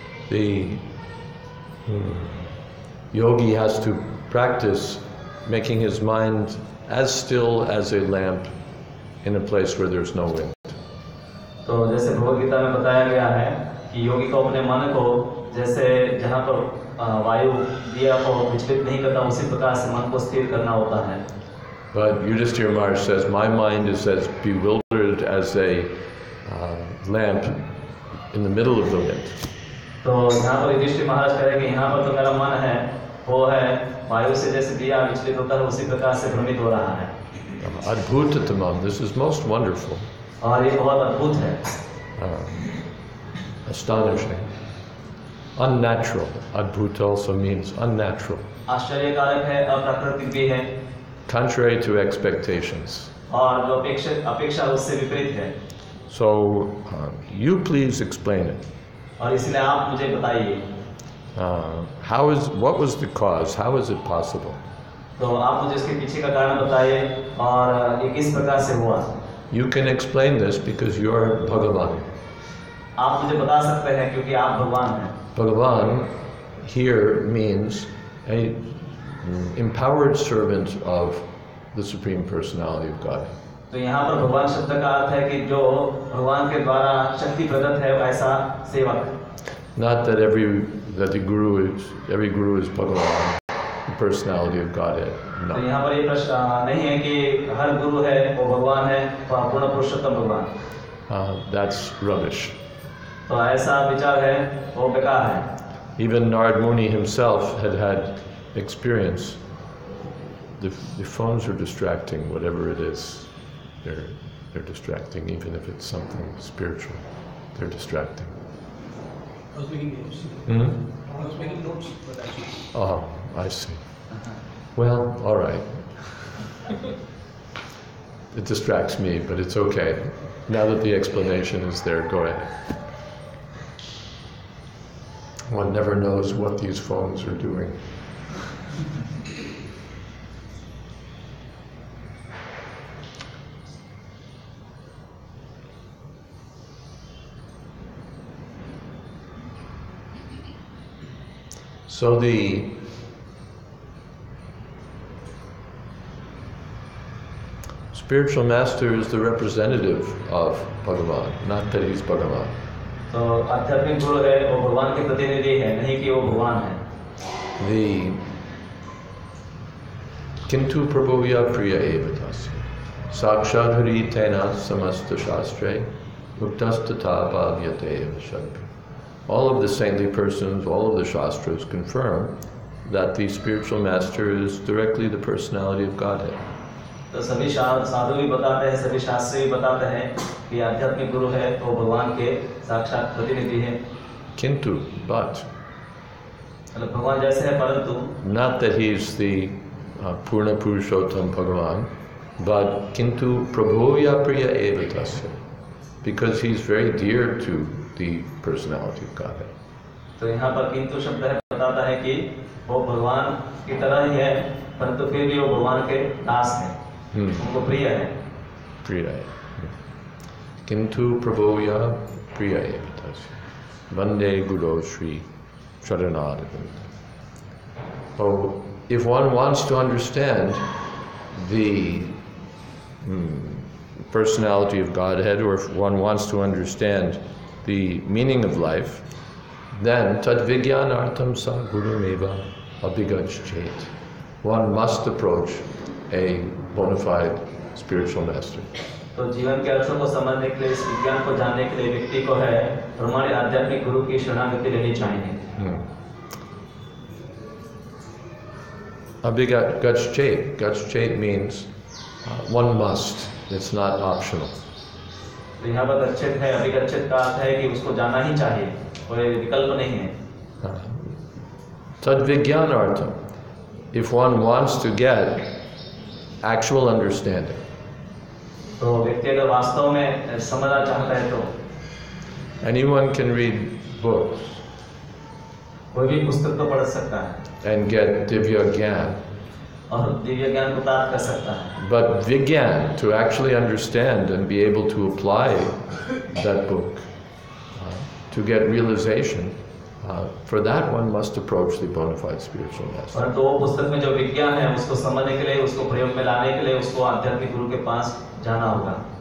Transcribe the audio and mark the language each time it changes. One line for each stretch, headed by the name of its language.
English: The yogi has to practice making his mind as still as a lamp in a place where there's no wind.
Hindi: तो जैसे भगवद गीता में बताया गया है कि योगी को अपने मन को जैसे जहाँ पर वायु दिया को विचलित नहीं करता, उसी प्रकार से मन को स्थिर करना होता है.
English: But Yudhishthira Maharaj says, my mind is as bewildered as a lamp in the middle of the wind.
Hindi: तो यहाँ पर युधिष्ठिर महाराज कह रहे हैं कि यहाँ पर तो मेरा मन है वो है वायु से जैसे दिया विचलित होता है उसी प्रकार से भ्रमित हो रहा है.
English: Adbhutatamam, this is most wonderful.
Hindi: और ये बहुत अद्भुत है.
English: Astonishing. Unnatural. Adbhuta also means unnatural.
Hindi: आश्चर्यकारक है, अप्राकृतिक भी है.
English: Contrary to expectations.
Hindi: और जो अपेक्षा उससे विपरीत है.
English: So you please explain it.
Hindi: और इसलिए आप मुझे बताइए
English: What was the cause? How is it possible?
Hindi: तो आप मुझे इसके पीछे का कारण बताइए और ये किस प्रकार से हुआ।
English: You can explain this because you are Bhagavan.
Hindi: आप मुझे बता सकते हैं क्योंकि आप भगवान हैं।
English: Bhagavan here means a empowered servant of the Supreme Personality of Godhead.
Hindi: तो यहाँ पर भगवान शब्द का अर्थ है कि जो भगवान के द्वारा शक्ति प्रदत्त है ऐसा सेवक।
English: Not that every guru is Bhagavan, the personality of Godhead.
Hindi: तो
English: No.
Hindi: यहाँ पर ये प्रश्न नहीं है कि हर गुरु है वो भगवान है, पूर्ण पुरुषोत्तम भगवान।
English: That's rubbish.
Hindi: तो ऐसा विचार है वो बेकार है।
English: Even Narad Muni himself had experience. The phones are distracting, whatever it is. They're distracting, even if it's something spiritual. They're distracting. I was making notes. I was making notes, but actually. Oh, I see. Well, all right. It distracts me, but it's okay. Now that the explanation is there, go ahead. One never knows what these phones are doing. So the spiritual master is the representative of Bhagavan, not that he's Bhagavan.
Hindi: तो आध्यात्मिक गुरु है वो भगवान के प्रतिनिधि है, नहीं कि वो भगवान है।
Sanskrit: The Kintu Prabhuya Priya Evatasya Sakshat Haritena Samasta Shastre Muktastata Bhavyate Evashadri.
English: All of the saintly persons, all of the Shastras confirm that the spiritual master is directly the personality of Godhead.
Hindi: तो सभी साधु भी बताते हैं, सभी शास्त्री भी बताते हैं कि आध्यात्मिक गुरु है वो भगवान के साक्षात प्रतिनिधि है।
English: Kintu, but
Hindi: मतलब भगवान जैसे है परंतु
English: not that he's the Purna Purushottam Bhagavan, but
Sanskrit: Kintu Prabhuya Priya Evatasya,
English: because he's very dear to the personality of Godhead.
Hindi: तो यहाँ पर किंतु शब्द है बताता है कि वो भगवान की तरह ही है, परंतु फिर भी वो भगवान के दास हैं, उनको प्रिय है।
Sanskrit: Priya. Kintu Prabhuya Priya Evatasya. Vande Guru Shri Charanaravinda.
English: Oh, if one wants to understand the personality of Godhead, or if one wants to understand the meaning of life, then
Sanskrit: tad vijnanartam sa gurumeva abhigaj chet.
English: One must approach a bona fide spiritual master.
Hindi: तो जीवन के अर्थों को समझने के लिए, इस विज्ञान को जानने के लिए व्यक्ति को है हमारे आध्यात्मिक गुरु की शरणागति लेनी चाहिए।
Sanskrit: Abhigaj chet.
English: Gaj chet means one must. It's not optional.
Hindi: तो यहाँ पर गच्छित है, अभिगच्छित का अर्थ है कि उसको जाना ही चाहिए, कोई विकल्प नहीं है।
Sanskrit: Tad vijnanartam.
English: If one wants to get actual understanding,
Hindi: तो व्यक्ति अगर वास्तव में समझना चाहता है तो
English: anyone can read books
Hindi: कोई भी पुस्तक तो पढ़ सकता है
English: and get divya gyan.
Hindi: और दिव्य ज्ञान को प्राप्त कर सकता है।
English: But vigyan, to actually understand and be able to apply that book, to get realization, for that one must approach the bona fide spiritual master.
Hindi: परंतु वो पुस्तक में जो विज्ञान है उसको समझने के लिए, उसको प्रयोग में लाने के लिए उसको आध्यात्मिक गुरु के पास जाना होगा।